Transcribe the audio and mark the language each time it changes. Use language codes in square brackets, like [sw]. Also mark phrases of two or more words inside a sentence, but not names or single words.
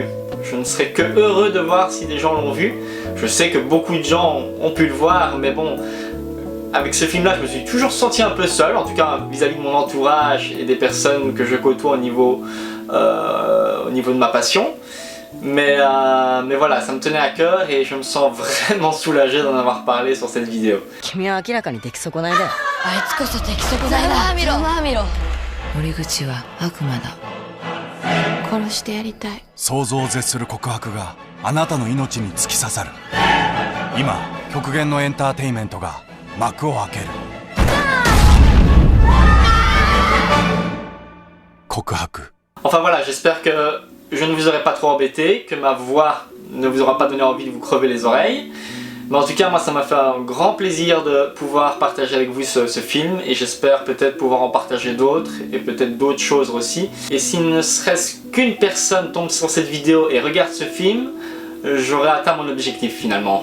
[fr] Je ne serais que heureux de voir si des gens l'ont vu. Je sais que beaucoup de gens ont pu le voir, mais bon, avec ce film-là, je me suis toujours senti un peu seul, en tout cas vis-à-vis de mon entourage et des personnes que je côtoie au niveau de ma passion. Mais voilà, ça me tenait à cœur et je me sens vraiment soulagé d'en avoir parlé sur cette vidéo. [ja] 想像を絶する告白があなたの命に突き刺さる。今、極限のエンターテインメントが幕を開ける。告白。 [fr] Enfin voilà, j'espère que je ne vous aurai pas trop embêté, que ma voix ne vous aura pas donné envie de vous crever les oreilles. Mais en tout cas, moi ça m'a fait un grand plaisir de pouvoir partager avec vous ce film et j'espère peut-être pouvoir en partager d'autres et peut-être d'autres choses aussi. Et si ne serait-ce qu'une personne tombe sur cette vidéo et regarde ce film, j'aurai atteint mon objectif finalement.